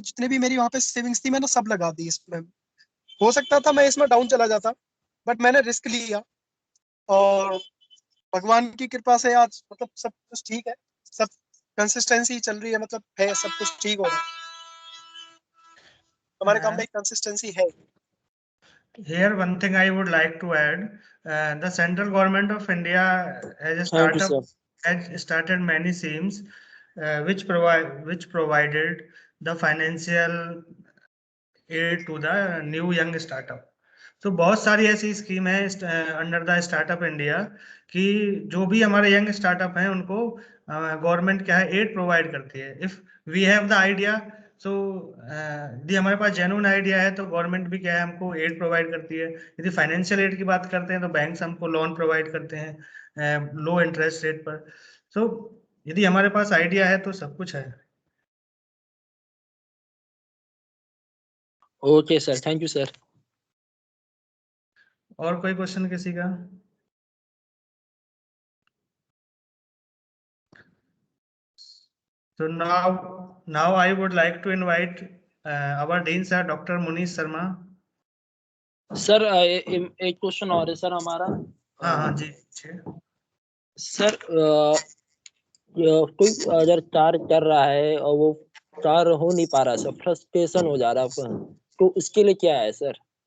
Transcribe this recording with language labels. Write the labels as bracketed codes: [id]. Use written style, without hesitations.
[hi] जितने भी मेरी वहां पे सेविंग्स थी मैंने सब लगा दी इसमें। हो सकता था मैं इसमें डाउन चला जाता, बट मैंने रिस्क लिया और भगवान की कृपा से आज मतलब सब कुछ ठीक है। सब कंसिस्टेंसी चल रही है, मतलब है, सब कुछ ठीक हो रहा है। हमारे काम में एक कंसिस्टेंसी है। [en] Here, one thing I would like to add, the central government of India as a Thank you, startup sir. has started many schemes which provided the financial aid to the new young startup. [hi] तो बहुत सारी ऐसी scheme है under the startup India कि जो भी हमारे young startup हैं उनको गवर्नमेंट क्या है एड प्रोवाइड करती है। [en] if we have the idea, [hi] सो यदि हमारे पास जेन्युइन आइडिया है तो गवर्नमेंट भी क्या है हमको एड प्रोवाइड करती है। यदि फाइनेंशियल एड की बात करते हैं तो बैंक्स हमको लोन प्रोवाइड करते हैं लो इंटरेस्ट रेट पर। सो यदि हमारे पास आइडिया है तो सब कुछ है। [en] Okay sir, thank you sir. [hi] और कोई क्वेश्चन किसी का? [en] So now I would like to invite our Dean sir, Dr. Munish Sharma. [hi] Sir एक क्वेश्चन और है सर हमारा। हाँ जी। सर कोई अगर कार्य कर रहा है और वो कार्य हो नहीं पा रहा सर, फ्रस्ट्रेशन हो जा रहा है, तो उसके लिए क्या है सर?